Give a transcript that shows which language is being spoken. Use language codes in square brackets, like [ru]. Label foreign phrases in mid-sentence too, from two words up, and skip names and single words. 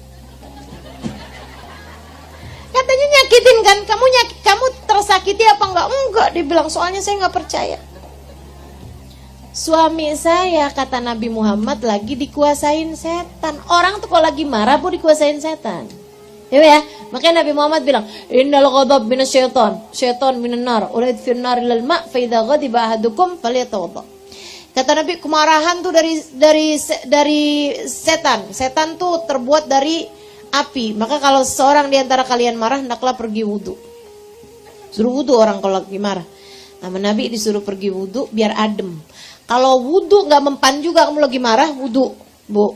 [id] Katanya nyakitin kan, kamu tersakiti apa enggak? Enggak, dia bilang soalnya saya gak percaya. Suami saya, kata Nabi Muhammad, lagi dikuasain setan. Orang tuh kalau lagi marah Bu dikuasain setan. Ya, makanya Nabi Muhammad bilang, [ar] إن الغضب من الشيطان شيطان من النار أريد في النار للماء فإذا غضب أحدكم فليتوضأ. [id] Kata Nabi, kemarahan tuh dari setan. Setan tuh terbuat dari api. Maka kalau seorang di antara kalian marah, hendaklah pergi wudu. Suruh wudu orang kalau lagi marah. Nama Nabi disuruh pergi wudu biar adem. Kalau wudu nggak mempan juga kamu lagi marah, wudu, Bu.